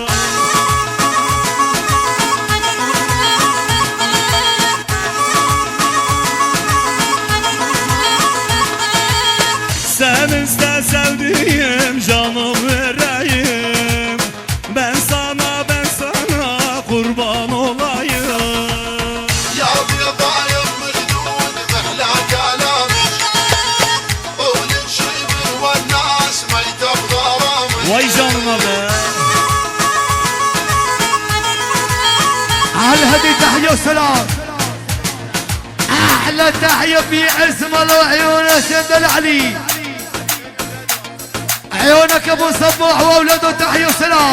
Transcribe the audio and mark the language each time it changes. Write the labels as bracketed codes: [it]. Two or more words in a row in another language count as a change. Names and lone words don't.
[tr] Sen üstte sevdiğim canımı vereyim. Ben sana kurban olayım. Vay canına be. [ar] على هذه تحية وسلام. أحلى تحية في اسم وعيون سيد العلي. عيونك أبو صبوح وأولاده تحية وسلام.